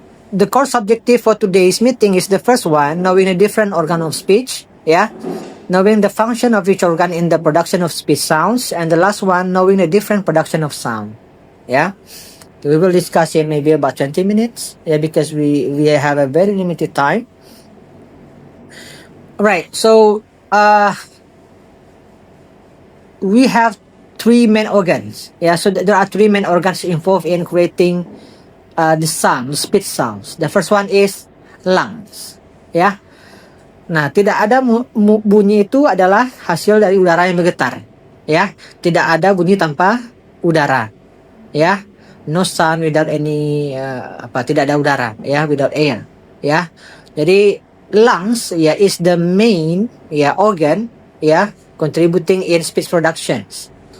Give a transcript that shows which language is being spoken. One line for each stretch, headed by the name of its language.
English: the core objective for today's meeting is the first one, knowing the different organ of speech, knowing the function of each organ in the production of speech sounds, and the last one, knowing the different production of sound, We will discuss it maybe about 20 minutes, because we have a very limited time. Right, so we have three main organs. So there are three main organs involved in creating the sound, the speech sounds. The first one is lungs.
Indonesian: Nah, tidak ada bunyi itu adalah hasil dari udara yang bergetar. Tidak ada bunyi tanpa udara.
English: No sound without any
Indonesian: tidak ada udara.
English: Without air. Jadi lungs is the main organ contributing in speech productions.